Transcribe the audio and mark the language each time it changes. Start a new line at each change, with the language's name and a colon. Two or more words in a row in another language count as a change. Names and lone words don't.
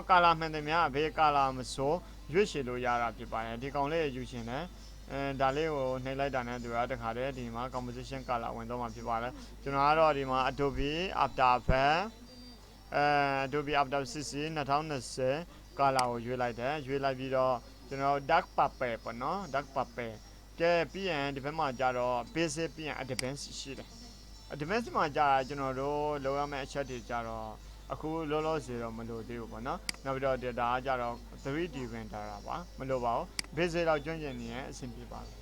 Burmese: color မှန်တယ်များဘေး color မစိုးရွေးချယ်လို့ရတာဖြစ်ပါတယ်ဒီကောင်လေးယူရှင်တယ်ဒါလေးကိုနှိပ်လိုက်တာနဲ့သူကတခါတည်း ဒီမှာ
English: composition color
Burmese: ဝင်တော့မှာဖြစ်ပါတယ်ကျွန်တော်ကတော့ဒီမှာ Adobe After Effects Adobe After Effects 2020 color ကိုရွေးလိုက်တယ်ရွေးလိုက်ပြီးတော့ကျွန်တော်
English: dark purple
Burmese: ပေါ့နော်
English: dark purple
Burmese: ကဲပြီးရင်ဒီဘက်မှာကြတော့ basic ပြီးရင် advanced ရှိတယ် advanced မှာကြာကျွန်တော်တို့လောက်ရမယ့်အချက်တွေကြတော့အခုလောလောဆယ်တော့မလိုသေးဘူးပေါ့နော်နောက်ပြီးတော့ဒါကကြတော့
English: 3D render
Burmese: ပါမလိုပါဘူး basic တော့ကျွမ်းကျင်နေရင်အဆင်ပြေပါ